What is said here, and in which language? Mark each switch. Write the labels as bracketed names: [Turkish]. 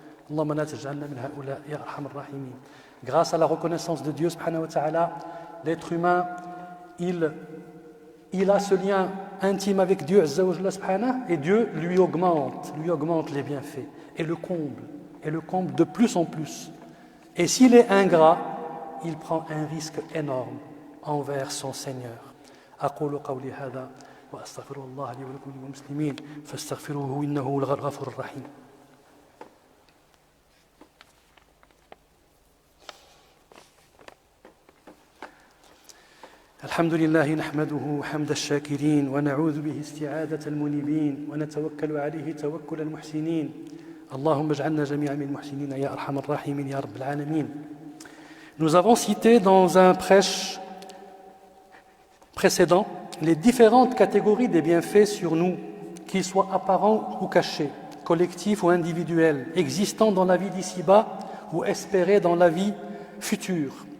[Arabic] اللهم لا تجعلنا من هؤلاء يا أرحم الراحمين. [French] Grâce à la reconnaissance de Dieu subhanahu wa ta'ala, l'être humain, il a ce lien intime avec Dieu azza wa jalla subhanahu, et Dieu lui augmente les bienfaits et le comble de plus en plus. Et s'il est ingrat, il prend un risque énorme envers son Seigneur. [Arabic] أقول قولي هذا وأستغفر الله لي ولكم وللمسلمين فاستغفروه إنه هو الغفور الرحيم. الحمد لله نحمده حمد الشاكرين ونعوذ به استعادة المنيبين ونتوكل عليه توكل المحسنين. اللهم اجعلنا جميعا من المحسنين يا أرحم الراحمين يا رب العالمين. [French] Nous avons cité dans un prêche précédent les différentes catégories des bienfaits sur nous, qu'ils soient apparents ou cachés, collectifs ou individuels, existants dans la vie d'ici-bas ou espérés dans la vie future.